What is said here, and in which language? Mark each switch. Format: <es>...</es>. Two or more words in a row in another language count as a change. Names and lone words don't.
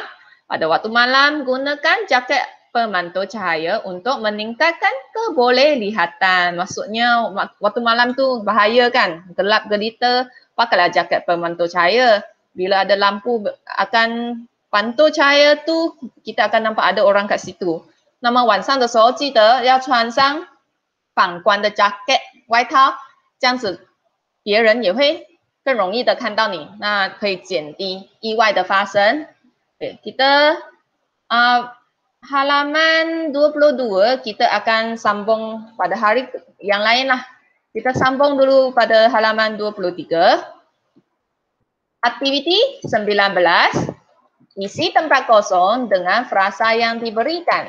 <ms>Pada waktu malam, gunakan jaket pemantau cahaya untuk meningkatkan kebolehliatan. Maksudnya, waktu malam tu bahaya kan? Gelap gelita, pakailah jaket pemantau cahaya. Bila ada lampu akan pantau cahaya tu, kita akan nampak ada orang kat situ.</ms> <zh>那么晚上的时候，记得要穿上反光的 jacket 外套，这样子别人也会更容易的看到你，那可以减低意外的发生。</zh> <ms>Okay, kita halaman 22 kita akan sambung pada hari yang lain lah. Kita sambung dulu pada halaman 23. Aktiviti 19. Isi tempat kosong dengan frasa yang diberikan.</ms>